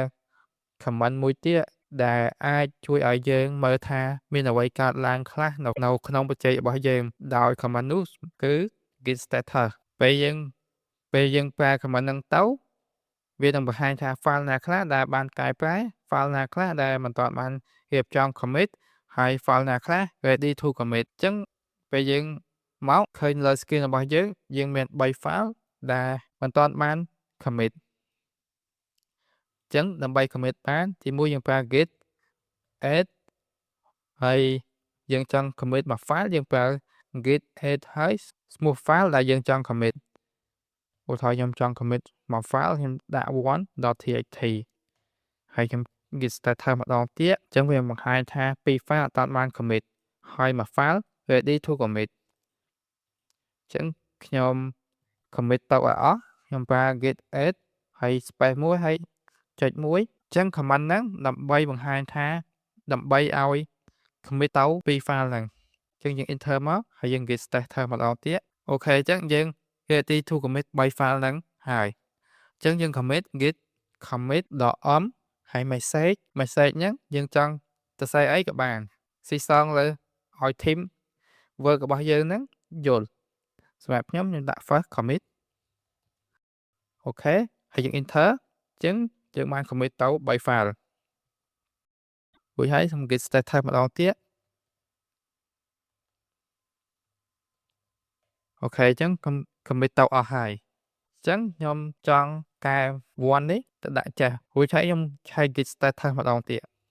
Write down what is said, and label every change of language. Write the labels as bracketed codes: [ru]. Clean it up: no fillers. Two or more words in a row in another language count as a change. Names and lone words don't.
[km] command មួយទៀតដែលអាចជួយឲ្យយើងមើលថាមានអ្វីកើតឡើងខ្លះនៅក្នុងបច្ចេករបស់យើង ដោយ command នោះគឺ git status ពេលយើងប្រើ command ហ្នឹងទៅវានឹងបង្ហាញថា file ណាខ្លះដែលបានកែប្រែ file ណាខ្លះដែលមិនទាន់បានរៀបចំ commit ហើយ file ណាខ្លះ [en] ready to commit [km] អញ្ចឹងពេលយើងមកឃើញលើ screen របស់យើងមាន3 file ដែលមិនទាន់បាន commit អញ្ចឹងដើម្បី commit បានទីមួយយើងប្រើ git add ហើយយើងចង់ commit មួយ file យើងប្រើ git add ហើយឈ្មោះ file ដែលយើងចង់ commit ឧទាហរណ៍ខ្ញុំចង់ commit មួយ file ខ្ញុំដាក់ one.txt ហើយខ្ញុំ git status ម្ដងទៀតអញ្ចឹងវាបង្ហាញថា 2 file អត់ទាន់បាន commit ហើយមួយ file [en] ready to commit [km] អញ្ចឹងខ្ញុំ commit ទៅឲ្យអស់ខ្ញុំប្រើ git add ហើយ space មួយហើយចុច1 អញ្ចឹង command ហ្នឹងដើម្បីបង្ហាញថាដើម្បីឲ្យ commit ទៅ2 file ហ្នឹងអញ្ចឹងយើង enter មកហើយយើង git status ម្ដងទៀតអូខេអញ្ចឹងយើង [en] ready to commit [km] 3 file ហ្នឹងហើយអញ្ចឹងយើង commit git commit.om ហើយ message ហ្នឹងយើងចង់សរសេរអីក៏បានស៊ីសងលើឲ្យ [en] team work [km] របស់យើងហ្នឹងយល់សម្រាប់ខ្ញុំដាក់ [en] first commit [km] អូខេហើយយើង enter អញ្ចឹងយើងបាន commit ទៅ3 file រួចហើយខ្ញុំ git status ម្ដងទៀត អូខេអញ្ចឹង commit ទៅអស់ហើយអញ្ចឹងខ្ញុំចង់កែ one នេះទៅដាក់ចេះរួចហើយខ្ញុំឆែក git status ម្ដងទៀត